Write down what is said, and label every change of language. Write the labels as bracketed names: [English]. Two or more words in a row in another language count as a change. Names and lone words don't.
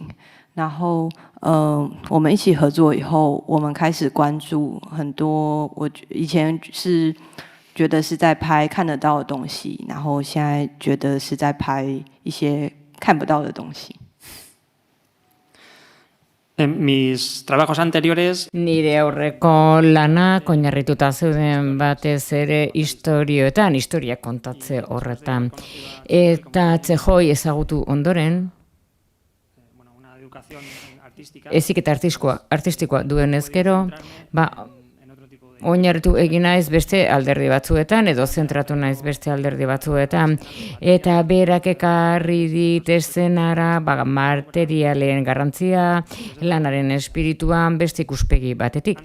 [Chinese] 然后我们一起合作以后，我们开始关注很多，我以前是觉得是在拍看得到的东西，然后现在觉得是在拍一些看不到的东西。 [Spanish] Mis trabajos anteriores... [Basque] Nire aurreko lanak oinarrituta zeuden batez ere istorioetan, historia kontatze horretan. Eta Txehoi ezagutu ondoren, heziketa artistikoa duenez gero, oinarritu egin naiz beste alderdi batzuetan edo zentratu naiz beste alderdi batzuetan, eta berak ekarri dit eszenara materialen garrantzia, lanaren espirituan beste ikuspegi batetik.